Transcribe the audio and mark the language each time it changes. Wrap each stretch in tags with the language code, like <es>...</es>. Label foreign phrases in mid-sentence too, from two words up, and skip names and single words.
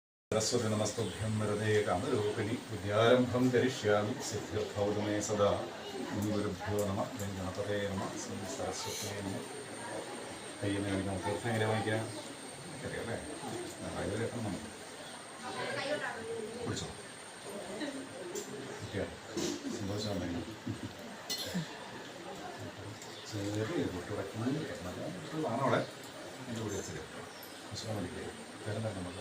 <sa>सरस्वती नमस्तुभ्यं वरदे कामरूपिणि विद्यारम्भं करिष्यामि सिद्ध्यर्थौ मे सदा गुरुभ्यो नमः गणपतये नमः श्री सरस्वती नमः</sa> <ml>കയ്യിൽ കാണിക്കാം തീർത്ഥം എങ്ങനെ വാങ്ങിക്കാം അറിയാമല്ലേ കയ്യിൽ എത്തണം നമുക്ക് കുടിച്ചോ സന്തോഷമാണ് ചെറിയ കുട്ടികളെ എൻ്റെ കൂടെ വെച്ചിട്ട് വിശ്വാസം പഠിക്കുക പേരെന്താണ് നമുക്ക്</ml>